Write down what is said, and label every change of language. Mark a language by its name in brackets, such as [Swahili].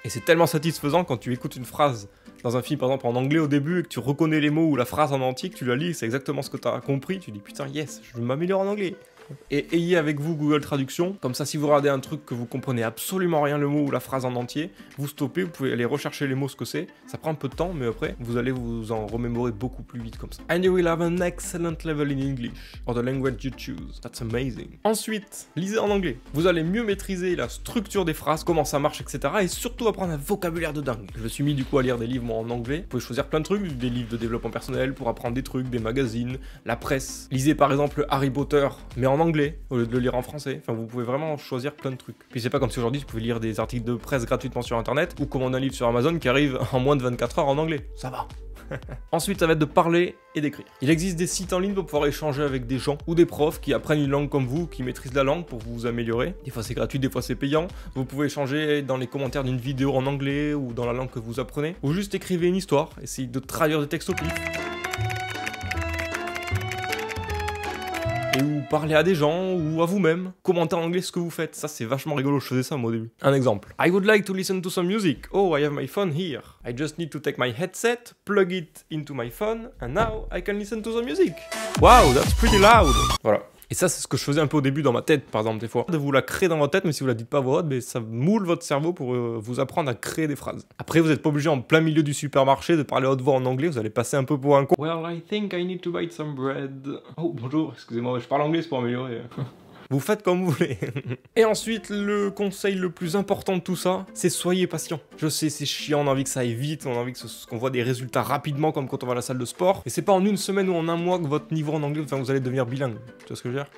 [French] Et c'est tellement satisfaisant quand tu écoutes une phrase dans un film, par exemple en anglais au début, et que tu reconnais les mots ou la phrase en entier, que tu la lis, c'est exactement ce que tu as compris, tu dis putain, yes, je m'améliore en anglais. Et ayez avec vous Google Traduction, comme ça si vous regardez un truc que vous comprenez absolument rien le mot ou la phrase en entier, vous stoppez, vous pouvez aller rechercher les mots ce que c'est, ça prend un peu de temps mais après vous allez vous en remémorer beaucoup plus vite comme ça. [English] And you will have an excellent level in English, or the language you choose, that's amazing. [French] Ensuite, lisez en anglais, vous allez mieux maîtriser la structure des phrases, comment ça marche etc. et surtout apprendre un vocabulaire de dingue. Je me suis mis du coup à lire des livres moi, en anglais, vous pouvez choisir plein de trucs, des livres de développement personnel pour apprendre des trucs, des magazines, la presse. Lisez par exemple Harry Potter, mais en anglais, au lieu de le lire en français. Enfin, vous pouvez vraiment choisir plein de trucs. Puis c'est pas comme si aujourd'hui, vous pouvez lire des articles de presse gratuitement sur Internet, ou commander un livre sur Amazon qui arrive en moins de 24 heures en anglais. Ça va. Ensuite, ça va être de parler et d'écrire. Il existe des sites en ligne pour pouvoir échanger avec des gens ou des profs qui apprennent une langue comme vous, qui maîtrisent la langue pour vous améliorer. Des fois c'est gratuit, des fois c'est payant. Vous pouvez échanger dans les commentaires d'une vidéo en anglais ou dans la langue que vous apprenez. Ou juste écrivez une histoire, essayez de traduire des textes au pif. Et ou parler à des gens, ou à vous-même, commenter en anglais ce que vous faites. Ça, c'est vachement rigolo, je faisais ça moi au début. Un exemple. [English] I would like to listen to some music. Oh, I have my phone here. I just need to take my headset, plug it into my phone, and now I can listen to the music. Wow, that's pretty loud. Voilà. [French] Et ça, c'est ce que je faisais un peu au début dans ma tête, par exemple, des fois. De vous la créer dans votre tête, mais si vous la dites pas à voix haute, mais ça moule votre cerveau pour vous apprendre à créer des phrases. Après, vous n'êtes pas obligé en plein milieu du supermarché de parler à haute voix en anglais, vous allez passer un peu pour un con. [English] Well, I think I need to buy some bread. [French] Oh, bonjour, excusez-moi, je parle anglais, c'est pour améliorer. Vous faites comme vous voulez. Et ensuite, le conseil le plus important de tout ça, c'est soyez patient. Je sais, c'est chiant, on a envie que ça aille vite, on a envie qu'on voit des résultats rapidement, comme quand on va à la salle de sport. Et c'est pas en une semaine ou en un mois que votre niveau en anglais, enfin, vous allez devenir bilingue. Tu vois ce que je veux dire?